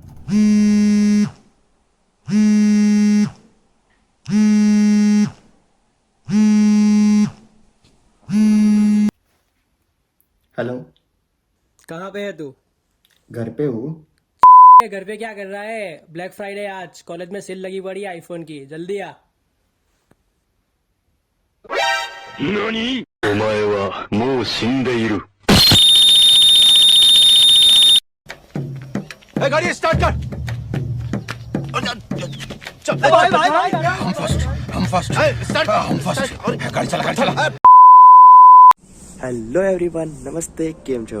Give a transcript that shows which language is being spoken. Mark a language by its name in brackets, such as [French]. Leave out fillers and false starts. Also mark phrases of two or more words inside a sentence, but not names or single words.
[Hindi] हेलो। कहाँ पे है तू? घर पे हूँ। घर पे क्या कर रहा है? ब्लैक फ्राइडे आज कॉलेज में सेल लगी पड़ी है आईफोन की, जल्दी आ। [Japanese] 何お前はもう死んでいる。 [Hindi] गाड़ी स्टार्ट कर। हम फर्स्ट गाड़ी चला। [English] hello everyone, [Hindi] नमस्ते, [Gujarati] કેમ છો।